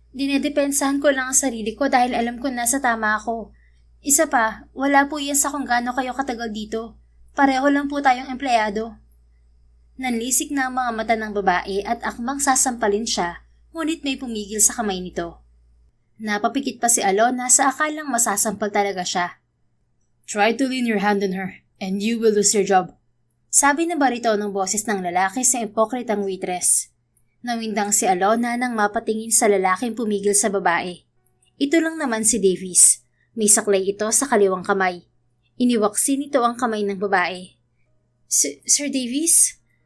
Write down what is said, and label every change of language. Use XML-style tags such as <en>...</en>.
<tl>Dinedepensahan ko lang ang sarili ko dahil alam ko nasa tama ako. Isa pa, wala po yan sa kung gaano kayo katagal dito. Pareho lang po tayong empleyado. Nanlisik na ang mga mata ng babae at akmang sasampalin siya, ngunit may pumigil sa kamay nito. Napapikit pa si Alona sa akalang masasampal talaga siya.</tl> <en>Try to lean your hand on her, and you will lose your job.</en> <tl>Sabi na barito ng boses ng lalaki sa ipokritang waitress. Nawindang si Alona nang mapatingin sa lalaking pumigil sa babae. Ito lang naman si Davies. May saklay ito sa kaliwang kamay. Iniwaksi nito ang kamay ng babae. Sir Davies?</tl>